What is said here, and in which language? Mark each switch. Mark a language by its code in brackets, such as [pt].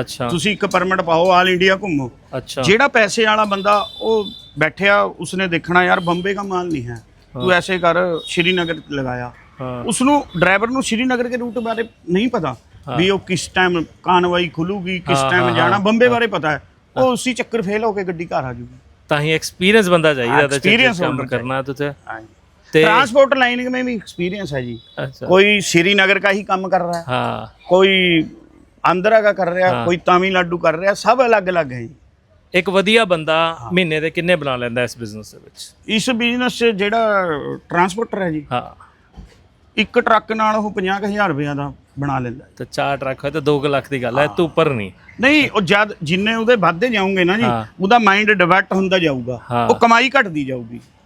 [pa] ਅੱਛਾ, ਤੁਸੀਂ ਇੱਕ ਪਰਮਿਟ ਪਾਓ, ਆਲ ਇੰਡੀਆ ਘੁੰਮੋ। ਅੱਛਾ, ਜਿਹੜਾ ਪੈਸੇ ਵਾਲਾ ਬੰਦਾ ਉਹ ਬੈਠਿਆ, ਉਸਨੇ ਦੇਖਣਾ ਯਾਰ ਬੰਬੇ ਦਾ ਮਾਲ ਨਹੀਂ ਹੈ, ਤੂੰ ਐਸੇ ਕਰ ਸ਼੍ਰੀਨਗਰ ਲਗਾਇਆ। ਉਸਨੂੰ ਡਰਾਈਵਰ ਨੂੰ ਸ਼੍ਰੀਨਗਰ ਦੇ ਰੂਟ ਬਾਰੇ ਨਹੀਂ ਪਤਾ ਵੀ ਉਹ ਕਿਸ ਟਾਈਮ ਕਾਨਵਾਈ ਖੁੱਲੂਗੀ, ਕਿਸ ਟਾਈਮ ਜਾਣਾ, ਬੰਬੇ ਬਾਰੇ ਪਤਾ ਹੈ, ਉਹ ਉਸੇ ਚੱਕਰ ਫੇਲ ਹੋ ਕੇ ਗੱਡੀ ਘਰ ਆ ਜੂਗੀ। [hi] ਤਾਂ ही एक्सपीरियंस बंदा चाहिए था, एक्सपीरियंस काम करना तो ट्रांसपोर्ट लाइन में भी एक्सपीरियंस है जी। अच्छा। कोई श्रीनगर का ही काम कर रहा है, हाँ, कोई आंध्रा का कर रहा है, हाँ, कोई तमिलनाडु कर रहा है, सब अलग अलग है। [pa] एक ਵਧੀਆ ਬੰਦਾ ਮਹੀਨੇ ਦੇ ਕਿੰਨੇ ਬਣਾ ਲੈਂਦਾ ਇਸ ਬਿਜ਼ਨਸ ਦੇ ਵਿੱਚ? ਇਸ ਬਿਜ਼ਨਸ 'ਚ ਜਿਹੜਾ ਟਰਾਂਸਪੋਰਟਰ ਹੈ ਜੀ, ਹਾਂ, ਇੱਕ ਟਰੱਕ ਨਾਲ ਉਹ 50,000 ਰੁਪਏ ਦਾ ਬਣਾ ਲੈਂਦਾ। ਤੇ 4 ਟਰੱਕ ਹੋਏ ਤਾਂ 2 ਲੱਖ ਦੀ ਗੱਲ ਹੈ, ਤੂੰ ਉੱਪਰ ਨਹੀਂ। ਨਹੀਂ, ਉਹ ਜਦ ਜਿੰਨੇ ਉਹਦੇ ਵੱਧਦੇ ਜਾਉਂਗੇ ਨਾ ਜੀ, ਉਹਦਾ ਮਾਈਂਡ ਡਿਵੈਲਪ ਹੁੰਦਾ ਜਾਊਗਾ, ਉਹ ਕਮਾਈ ਘਟਦੀ ਜਾਊਗੀ।